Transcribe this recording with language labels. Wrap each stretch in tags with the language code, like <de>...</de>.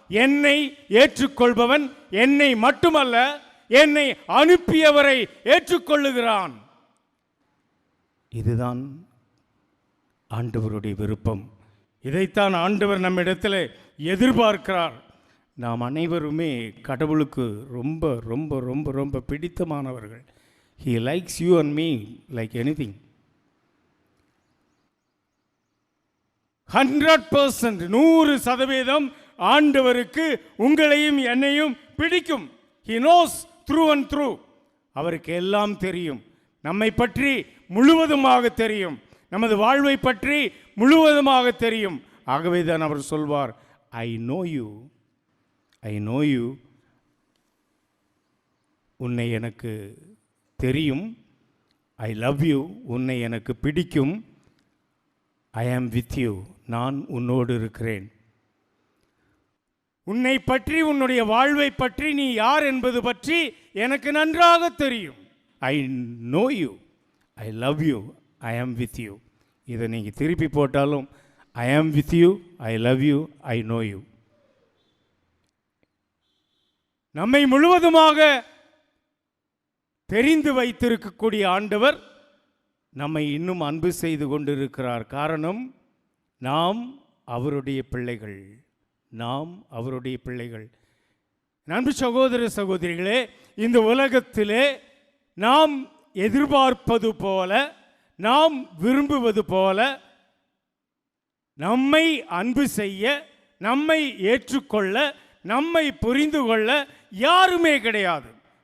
<ta>என்னை ஏற்றுக்கொள்பவன் என்னை மட்டுமல்ல, என்னை அனுப்பியவரை ஏற்றுக்கொள்ளுகிறான். இதுதான் ஆண்டவருடைய விருப்பம். இதைத்தான் ஆண்டவர் நம்மிடத்தில் எதிர்பார்க்கிறார். நாம் அனைவருமே கடவுளுக்கு ரொம்ப ரொம்ப ரொம்ப ரொம்ப பிடித்தமானவர்கள்.</ta> <en>He likes you and me like anything.</en> <ta>100%, 100% ஆண்டவருக்கு உங்களையும் என்னையும் பிடிக்கும்.</ta> <en>He knows through and through.</en> <ta>அவருக்கு எல்லாம் தெரியும். நம்மை பற்றி முழுவதுமாக தெரியும். நமது வாழ்வை பற்றி முழுவதுமாக தெரியும். ஆகவே தான் அவர் சொல்வார்,</ta> <en>I know you. I know you.</en> <ta>உன்னை எனக்கு தெரியும்.</ta> <en>I love you.</en> <ta>உன்னை எனக்கு பிடிக்கும்.</ta> <en>I am with you.</en> <ta>நான் உன்னோடு இருக்கிறேன். உன்னை பற்றி, உன்னுடைய வாழ்வை பற்றி, நீ யார் என்பது பற்றி எனக்கு நன்றாக தெரியும்.</ta> <en>I know you. I love you. I am with you.</en> <ta>இதை நீங்கள் திருப்பி போட்டாலும்</ta> <en>I am with you, I love you, I know you.</en> <ta>நம்மை முழுவதுமாக தெரிந்து வைத்திருக்கக்கூடிய ஆண்டவர் நம்மை இன்னும் அன்பு செய்து கொண்டிருக்கிறார். காரணம், நாம் அவருடைய பிள்ளைகள். நாம் அவருடைய பிள்ளைகள். அன்பு சகோதர சகோதரிகளே, இந்த உலகத்திலே நாம் எதிர்பார்ப்பது போல, நாம் விரும்புவது போல நம்மை அன்பு செய்ய, நம்மை ஏற்றுக்கொள்ள, நம்மை புரிந்து கொள்ள யாருமே கிடையாது.</ta>